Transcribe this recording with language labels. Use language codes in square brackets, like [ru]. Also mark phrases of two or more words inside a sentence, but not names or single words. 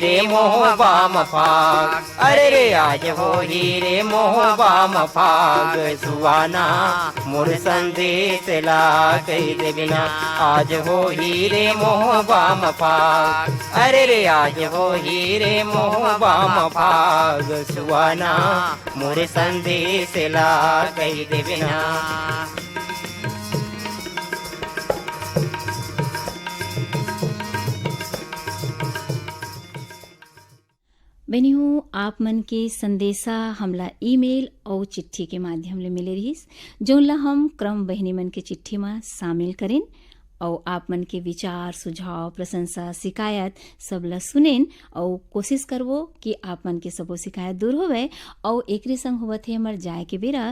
[hne] रे मोहबा मफाग अरे रे आज हो ही रे मोहबा मफाग सुवाना मोर संदेश ला कही देवे ना आज हो ही रे मोहबा मफाग अरे रे आज हो ही रे मोहबा मफाग सुवाना मोर संदेश ला कही देवे ना। बहनियों आप मन के संदेशा हमला ईमेल और चिट्ठी के माध्यम ले मिले रहिस जोनला हम क्रम बहनी मन के चिट्ठी में शामिल करें और आप मन के विचार सुझाव प्रशंसा शिकायत सबला सुनेन और कोशिश करबो कि आप मन के सबो शिकायत दूर होवे और एकरे संग होवत है हमर जाए के बेरा।